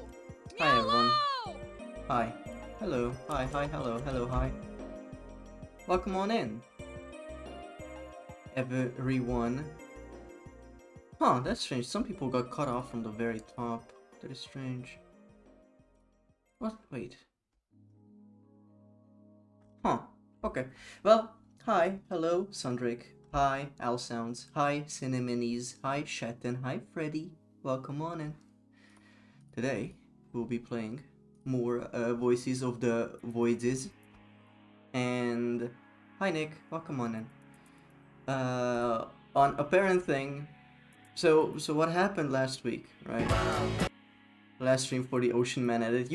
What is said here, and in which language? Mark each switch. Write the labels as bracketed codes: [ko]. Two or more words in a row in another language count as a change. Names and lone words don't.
[en] Hi, everyone. Mielo! Hi. Hello. Hi, hi, hello, hello, hi. Welcome on in, everyone. Huh, that's strange. Some people got cut off from the very top. That is strange. What? Wait. Huh. Okay. Well, hi, hello, Sundrake. Hi, Al Sounds. Hi, Cinnamonies. Hi, Shetton. Hi, Freddy. Welcome on in. Today, we'll be playing more Voices of the Voids. And hi, Nick. Welcome on in. On apparent thing. So what happened last week, right? Last stream for the Ocean Man edit.